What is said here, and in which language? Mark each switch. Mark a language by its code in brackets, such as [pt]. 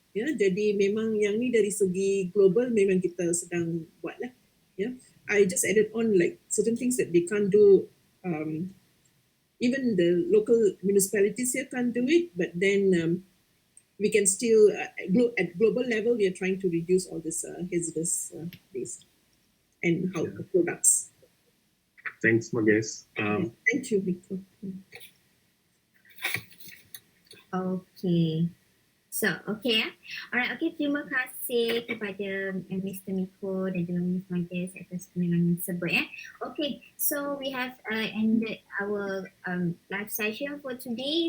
[ms] Ya, jadi memang yang ni dari segi global memang kita sedang buat lah. [en] Ya, I just added on like certain things that they can't do. Even the local municipalities here can't do it, but then we can still at global level we are trying to reduce all this hazardous waste and how the products. Thanks, Magesh. Thank you, Miko. Okay. So, okay. Alright, okay. [ms] Terima kasih kepada Mr. Miko dan juga Ms. Mages atas penerangan tersebut. [en] Okay, so we have ended our live session for today.